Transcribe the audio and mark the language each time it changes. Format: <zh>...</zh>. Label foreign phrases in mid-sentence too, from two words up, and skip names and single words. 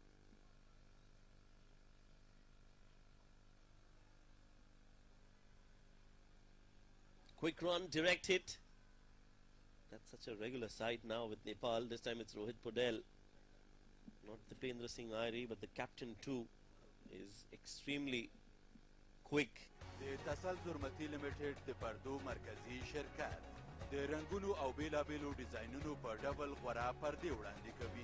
<en>Quick run, direct hit. That's such a regular sight now with Nepal. This time it's Rohit Podel. Not Dipendra Singh Airi, but the captain too is extremely quick.</en> <ps>د تسلسل متی لیمیټډ د پردو مرکزی شرکت د رنگونو او بیلابیلو ډیزاینونو په ډبل غوره پردې وړاندې کوي.</ps>